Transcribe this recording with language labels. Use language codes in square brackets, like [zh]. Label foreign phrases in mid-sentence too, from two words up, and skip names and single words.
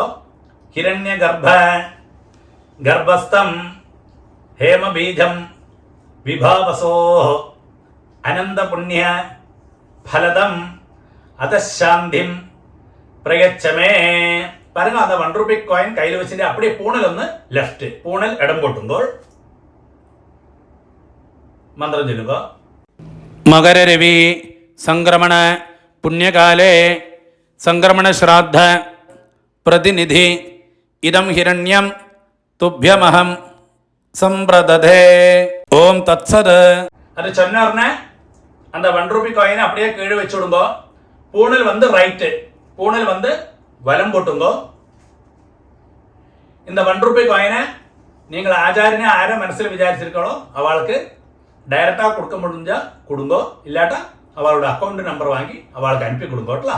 [sa] ஹிரண்ய கர்ப்பஸ்தம் ஹேம பீஜம் விபாவசோ அனந்த புண்ணிய பலதம் அதசாந்திம் பிரயச்சமே. [ta] பாருங்க, அந்த 1 [en] rupee coin [ta] கையில் வச்சுட்டு அப்படியே பூணல் [ml] ഒന്ന് ലെഫ്റ്റ്, പൂണൽ ഇടം പൊട്ടുമ്പോൾ മന്ത്രം ചൊല്ലുക. [sa] മകരരവി സംക്രമണ പുണ്യകാലേ സംക്രമണ ശ്രാദ്ധ പ്രതിനിധി ഇദം ഹിരണ്യം തുഭ്യമഹം സമ്പ്രദധേ. ഓം തത്സത്. [ta] அது சொன்ன உடனே அந்த 1 ரூபி காயினை அப்படியே கீழே வச்சு விடுங்கோ. பூணல் வந்து ரைட்டு, பூணல் வந்து வலம் போட்டுங்கோ. இந்த 1 ரூபி காயினை நீங்கள் ஆச்சாரியனை ஆரை மனசில் விசாரிச்சிருக்கோ அவளுக்கு டைரக்டாக கொடுக்க முடிஞ்சால் கொடுங்கோ, இல்லாட்டா அவளோட [en] account number [ta] வாங்கி அவளுக்கு அனுப்பி கொடுங்கோட்டலாம்.